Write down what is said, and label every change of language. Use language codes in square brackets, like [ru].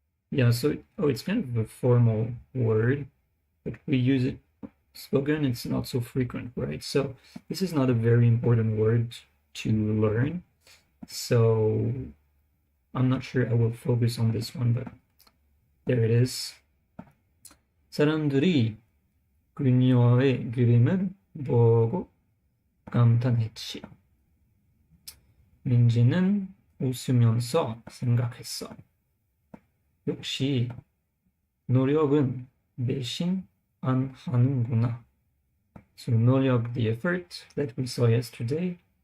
[en] Yeah, so it's kind of a formal word, but we use it spoken. It's not so frequent, right? So this is not a very important word to learn. So I'm not sure I will focus on this one, but there it is. [ko] 사람들이 그녀의 그림을 보고 감탄했지. 민지는 웃으면서 생각했어. 역시 노력은 배신 안 하는구나. [en] So 노력, the effort that we saw yesterday.